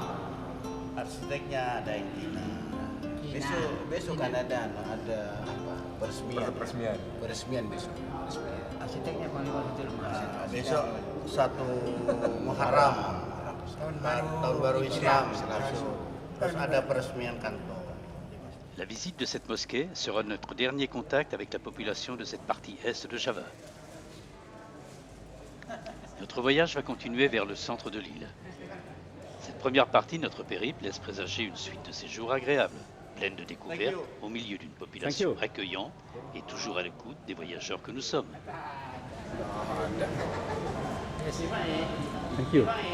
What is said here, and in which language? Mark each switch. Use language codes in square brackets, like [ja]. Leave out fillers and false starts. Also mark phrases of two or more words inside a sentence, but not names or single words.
[id] Arsiteknya ada yang Cina. Besok kan ada apa? Peresmian. Peresmian besok. Peresmian. Arsiteknya paling waktu itu Besok 1 Muharram, tahun baru Islam. Terus ada peresmian kantor. [fr] La visite de cette mosquée sera notre dernier contact avec la population de cette partie est de Java. Notre voyage va continuer vers le centre de l'île. Cette première partie de notre périple laisse présager une suite de séjours agréables, pleine de découvertes, au milieu d'une population accueillante et toujours à l'écoute des voyageurs que nous sommes. [en] Thank you.